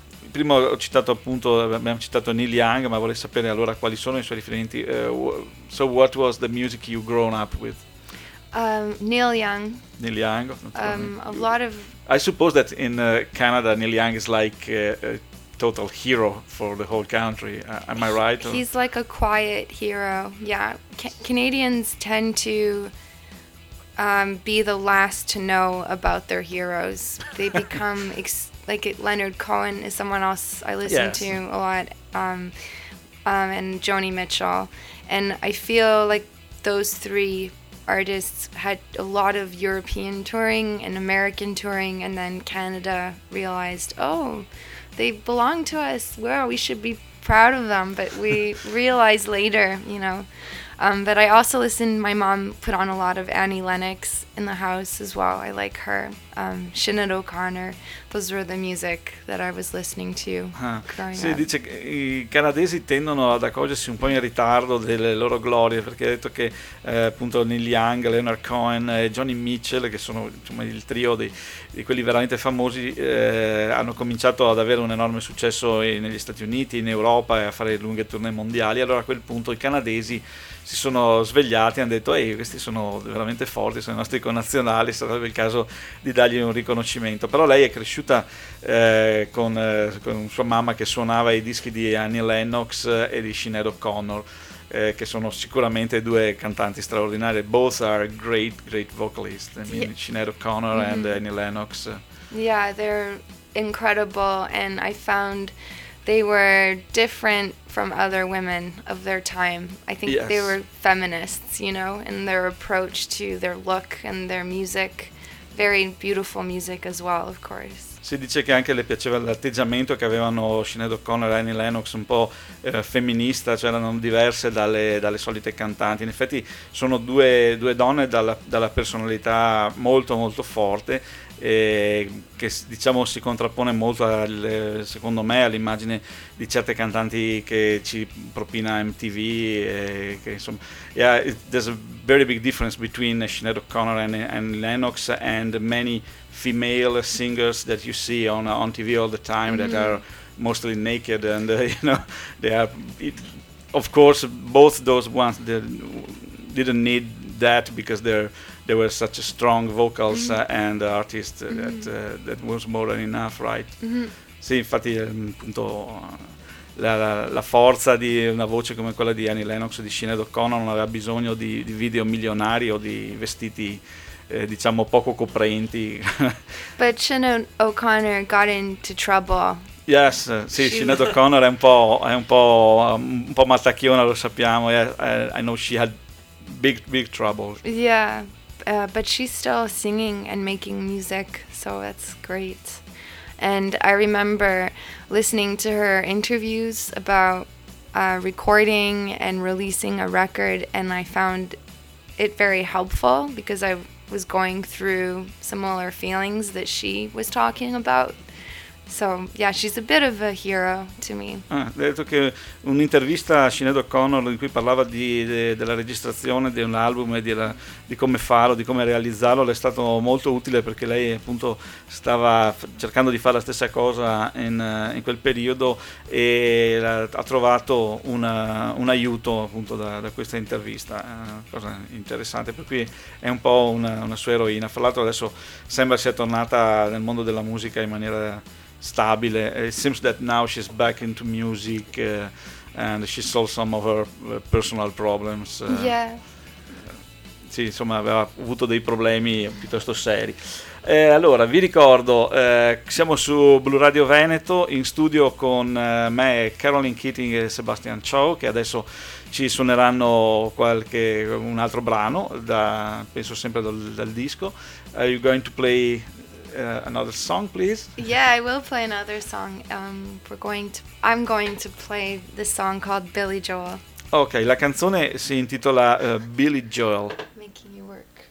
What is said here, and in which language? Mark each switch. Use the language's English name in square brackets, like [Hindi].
[Italian] Prima ho citato, appunto, abbiamo citato Neil Young, ma vorrei sapere allora quali sono i suoi riferimenti. [English] So what was the music you grown up with? Neil Young. A lot of. I suppose that in Canada, Neil Young is like a total hero for the whole country. Am I right? He's like a quiet hero. Yeah, Canadians tend to be the last to know about their heroes. They become like Leonard Cohen is someone else I listen to a lot, and Joni Mitchell, and I feel like those three artists had a lot of European touring and American touring, and then Canada realized, oh, they belong to us. Well, we should be proud of them, but we realize later, you know. But I also listened, my mom put on a lot of Annie Lennox in the house as well. I like her. Sinead O'Connor, those were the music that I was listening to growing up. [Italian] Dice che i canadesi tendono ad accorgersi un po' in ritardo delle loro glorie, perché ha detto che appunto Neil Young, Leonard Cohen e Joni Mitchell, che sono, insomma, il trio di quelli veramente famosi, hanno cominciato ad avere un enorme successo negli Stati Uniti, in Europa, e a fare lunghe tournée mondiali. Allora a quel punto i canadesi si sono svegliati e hanno detto, ehi, questi sono veramente forti, sono i nostri connazionali, sarebbe il caso di dargli un riconoscimento. Però lei è cresciuta con sua mamma, che suonava i dischi di Annie Lennox e di Sinead O'Connor, che sono sicuramente due cantanti straordinarie. [English] Both are great, great vocalists. Sinead O'Connor mm-hmm. and Annie Lennox. Yeah, they're incredible, and I found they were different from other women of their time. I think they were feminists, you know, in their approach to their look and their music. Very beautiful music as well, of course. [Italian] Si dice che anche le piaceva l'atteggiamento che avevano Sinead O'Connor e Annie Lennox, un po' femminista, cioè erano diverse dalle solite cantanti. In effetti sono due donne dalla personalità molto molto forte, che diciamo si contrappone molto al, secondo me, all'immagine di certe cantanti che ci propina MTV, che insomma, [English] yeah, there's a very big difference between Sinead O'Connor and Lennox and many female singers that you see on TV all the time, mm-hmm. that are mostly naked and you know they are it, of course both those ones that didn't need that because they were such a strong vocals, mm-hmm. And artist, mm-hmm. that that was more than enough, right? Mm-hmm. [Italian] Sì, infatti appunto la forza di una voce come quella di Annie Lennox o di Sinead O'Connor non aveva bisogno di video milionari o di vestiti diciamo poco coprenti. [English] But Sinead O'Connor got into trouble. [Italian] Yes, sì, Sinead O'Connor è un po' mattacchiona, lo sappiamo. [English] I know she had big trouble. Yeah, but she's still singing and making music, so that's great. And I remember listening to her interviews about recording and releasing a record, and I found it very helpful because I was going through similar feelings that she was talking about. So, yeah, she's a bit of a hero to me. [Italian] Ah, detto che un'intervista a Sinead O'Connor in cui parlava della registrazione di un album e di come farlo, di come realizzarlo, le è stato molto utile perché lei appunto stava cercando di fare la stessa cosa in quel periodo e ha trovato un aiuto appunto da questa intervista, cosa interessante, per cui è un po' una sua eroina. Fra l'altro adesso sembra sia tornata nel mondo della musica in maniera stabile. [English] It seems that now she's back into music and she solved some of her personal problems. [Italian] Sì, insomma, aveva avuto dei problemi piuttosto seri. Allora, vi ricordo, siamo su Blu Radio Veneto in studio con me, Caroline Keating e Sebastian Chow, che adesso ci suoneranno un altro brano, penso sempre dal disco. [English] Are you going to play another song, please? Yeah, I will play another song. I'm going to play the song called Billy Joel. [Italian] Okay, la canzone si intitola Billy Joel. [English] Making you work.